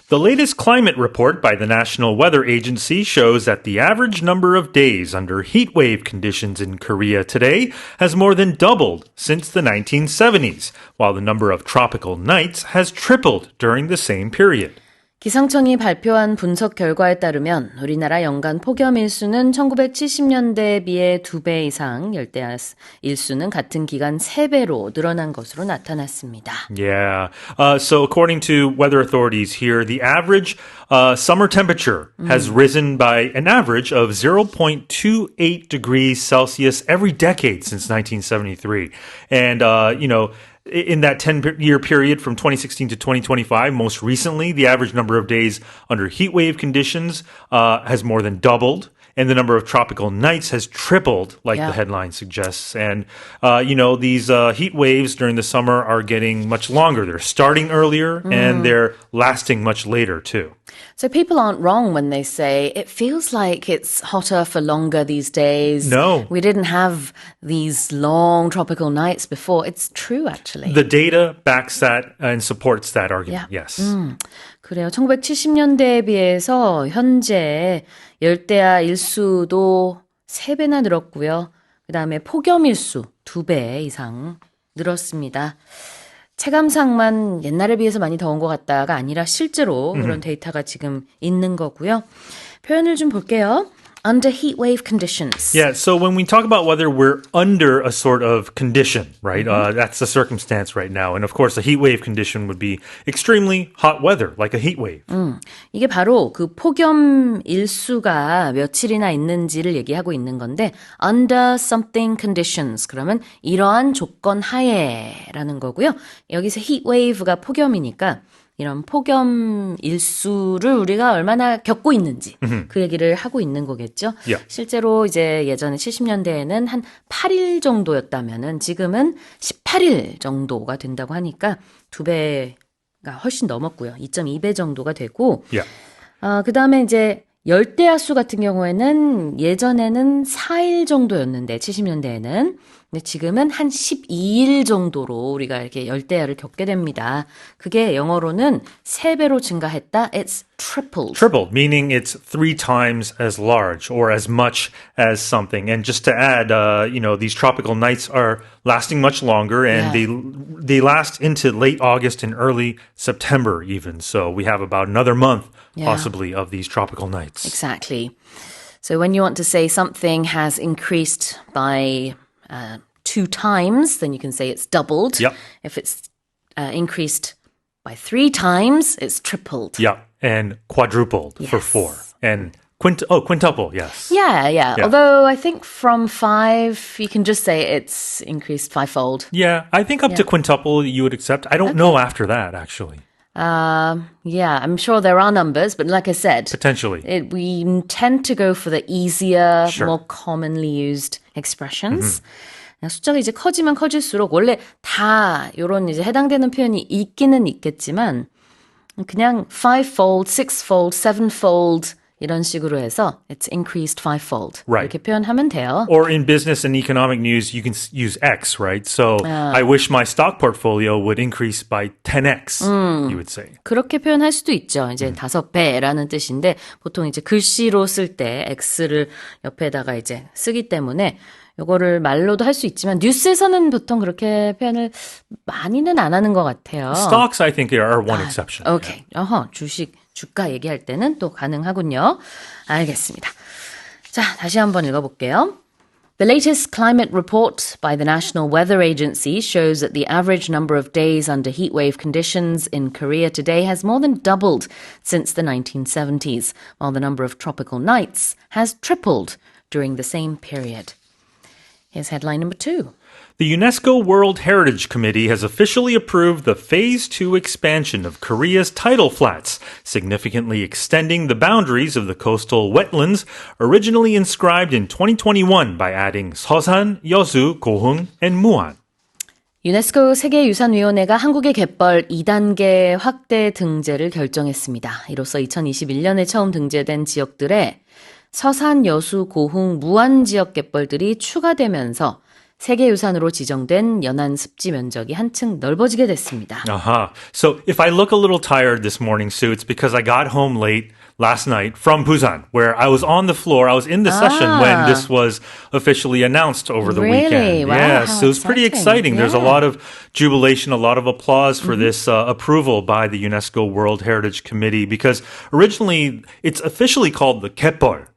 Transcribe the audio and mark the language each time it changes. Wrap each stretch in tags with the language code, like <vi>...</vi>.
<en>The latest climate report by the National Weather Agency shows that the average number of days under heat wave conditions in Korea today has more than doubled since the 1970s, while the number of tropical nights has tripled during the same period.</en> <ko>기상청이 발표한 분석 결과에 따르면 우리나라 연간 폭염 일수는 1970년대에 비해 2배 이상, 열대야 일수는 같은 기간 3배로 늘어난 것으로 나타났습니다.</ko> <en>Yeah. So according to weather authorities here, the average summer temperature has risen by an average of 0.28 degrees Celsius every decade since 1973. And, in that 10-year period from 2016 to 2025, most recently, the average number of days under heat wave conditions has more than doubled. And the number of tropical nights has tripled, like the headline suggests. And, these heat waves during the summer are getting much longer. They're starting earlier and they're lasting much later, too. So people aren't wrong when they say it feels like it's hotter for longer these days. No. We didn't have these long tropical nights before. It's true, actually. The data backs that and supports that argument, yes.</en> <ko>그래요. 1970년대에 비해서 현재 열대야 일수도 3배나 늘었고요. 그다음에 폭염 일수 2배 이상 늘었습니다. 체감상만 옛날에 비해서 많이 더운 것 같다가 아니라 실제로 그런 데이터가 지금 있는 거고요. 표현을 좀 볼게요.</ko> <en>Under heat wave conditions. Yeah, so when we talk about whether we're under a sort of condition, right? That's the circumstance right now. And of course, a heat wave condition would be extremely hot weather, like a heat wave.</en> <ko>이게 바로 그 폭염 일수가 며칠이나 있는지를 얘기하고 있는 건데</ko> <en>under something conditions</en> <ko>그러면 이러한 조건 하에라는 거고요. 여기서 heat wave가 폭염이니까 이런 폭염 일수를 우리가 얼마나 겪고 있는지 그 얘기를 하고 있는 거겠죠.</ko> <en>Yeah.</en> <ko>실제로 이제 예전에 70년대에는 한 8일 정도였다면은 지금은 18일 정도가 된다고 하니까 2배가 훨씬 넘었고요. 2.2배 정도가 되고</ko> <en>Yeah.</en> <ko>그다음에 이제 열대야수 같은 경우에는 예전에는 4일 정도였는데 70년대에는 근데 지금은 한 12일 정도로 우리가 이렇게 열대야를 겪게 됩니다. 그게 영어로는 3배로 증가했다.</ko> <en>It's tripled. Tripled, meaning it's 3 times as large or as much as something. And just to add, these tropical nights are lasting much longer and they last into late August and early September even. So we have about another month possibly of these tropical nights. Exactly. So when you want to say something has increased by 2 times, then you can say it's doubled. Yep. If it's increased by 3 times, it's tripled. Yeah, and quadrupled for 4. And quintuple, yes. Yeah. Although I think from 5, you can just say it's increased 5-fold. Yeah, I think up to quintuple you would accept. I don't know after that, actually. I'm sure there are numbers, but like I said, Potentially. We tend to go for the easier, more commonly used expressions.</en> <ko>숫자가 이제 커지면 커질수록 원래 다 이런 이제 해당되는 표현이 있기는 있겠지만 그냥 5-fold, 6-fold, 7-fold 이런 식으로 해서</ko> <en>it's increased 5-fold. Right.</en> <ko>이렇게 표현하면 돼요.</ko> <en>Or in business and economic news, you can use X, right? So I wish my stock portfolio would increase by 10X, you would say.</en> <ko>그렇게 표현할 수도 있죠. 이제 5배라는 뜻인데 보통 이제 글씨로 쓸 때 X를 옆에다가 이제 쓰기 때문에 이거를 말로도 할 수 있지만 뉴스에서는 보통 그렇게 표현을 많이는 안 하는 것 같아요.</ko> <en>Stocks, I think, are one exception.</en> <ko>오케이. 주가 얘기할 때는 또 가능하군요. 알겠습니다. 자, 다시 한번 읽어볼게요.</ko> <en>The latest climate report by the National Weather Agency shows that the average number of days under heatwave conditions in Korea today has more than doubled since the 1970s, while the number of tropical nights has tripled during the same period. Here's headline number 2. The UNESCO World Heritage Committee has officially approved the Phase 2 expansion of Korea's tidal flats, significantly extending the boundaries of the coastal wetlands originally inscribed in 2021 by adding Seosan, Yeosu, Gohung, and Muan.</en> <ko>유네스코 세계유산위원회가 한국의 갯벌 2단계 확대 등재를 결정했습니다. 이로써 2021년에 처음 등재된 지역들에 서산, 여수, 고흥, 무안 지역 갯벌들이 추가되면서 세계유산으로 지정된 연안 습지 면적이 한층 넓어지게 됐습니다.</ko> <en>So if I look a little tired this morning, Sue, it's because I got home late last night from Busan, where I was on the floor. I was in the session when this was officially announced over the Really? weekend. Wow, Yes, how so it was pretty exciting. There's a Yeah. lot of jubilation, a lot of applause for this approval by the UNESCO World Heritage Committee because originally it's officially called the Kepol.</en>